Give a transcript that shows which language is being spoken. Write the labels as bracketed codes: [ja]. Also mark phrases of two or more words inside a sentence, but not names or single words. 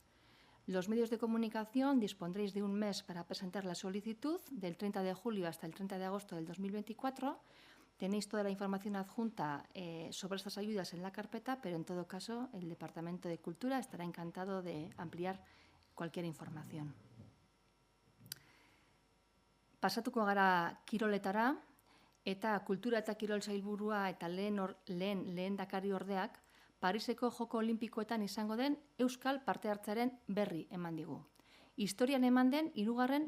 [es] Los medios de comunicación dispondréis de un mes para presentar la solicitud, del 30 de julio hasta el 30 de agosto del 2024, Tenéis toda la información adjunta sobre estas ayudas en la carpeta, pero en todo caso el Departamento de Cultura estará encantado de ampliar cualquier información. [eu] Pasatuko gara kiroletara, eta kultura eta kirol sailburua eta lehendakari ordeak Pariseko Joko Olimpikoetan izango den euskal parte hartzearen berri eman digu. Historian eman den 3.